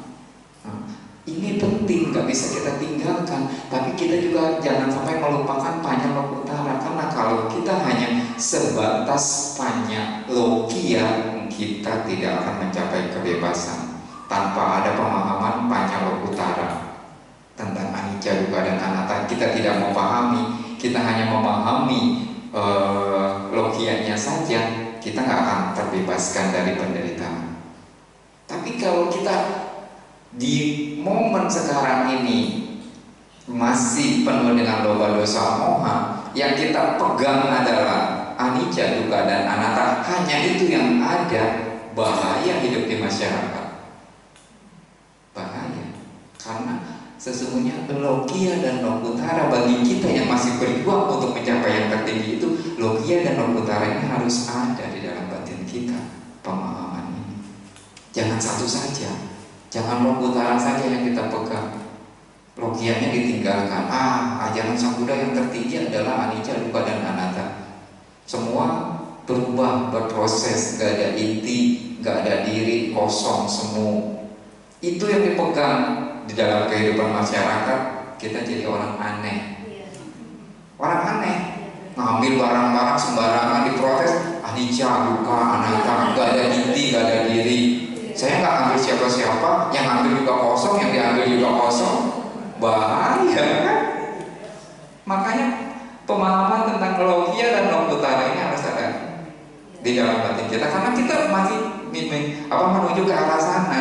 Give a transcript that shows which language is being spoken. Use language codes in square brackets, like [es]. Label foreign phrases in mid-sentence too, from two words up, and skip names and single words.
[id] Nah, ini penting, gak bisa kita tinggalkan. Tapi kita juga jangan sampai melupakan [pi] Panyalok Utara. [id] Karena kalau kita hanya sebatas Panyalogia, kita tidak akan mencapai kebebasan tanpa ada pemahaman [pi] Panyalok Utara [id] tentang [pi] anicca, dukkha, [id] dan anatta. Kita tidak memahami, kita hanya memahami logianya saja, kita nggak akan terbebaskan dari penderitaan. Tapi kalau kita di momen sekarang ini masih penuh dengan [pi] loba, dosa, moha, [id] yang kita pegang adalah [pi] anicca, dukkha, [id] dan anatta, hanya itu yang ada, bahaya hidup di masyarakat. Bahaya, karena sesungguhnya logia dan lokutara bagi kita yang masih berjuang untuk mencapai yang tertinggi itu, logia dan lokutara ini harus ada di dalam batin kita, pemahaman ini. Jangan satu saja, jangan lokutara saja yang kita pegang, logianya ditinggalkan. Ajaran Sang Buddha yang tertinggi adalah [pi] anicca, dukkha, [id] dan anatta. Semua berubah, berproses, gak ada inti, gak ada diri, kosong semua. Itu yang dipegang. Di dalam kehidupan masyarakat kita jadi orang aneh. Orang aneh, ngambil barang-barang sembarangan, diprotes, [pi] anicca, dukkha, anatta, [id] gak ada inti, gak ada diri. Saya nggak ambil siapa-siapa, yang ambil juga kosong, yang diambil juga kosong. Bahaya kan? Makanya pemahaman tentang logia dan lokutara ini harus ada di dalam batin kita, karena kita masih menuju ke arah sana.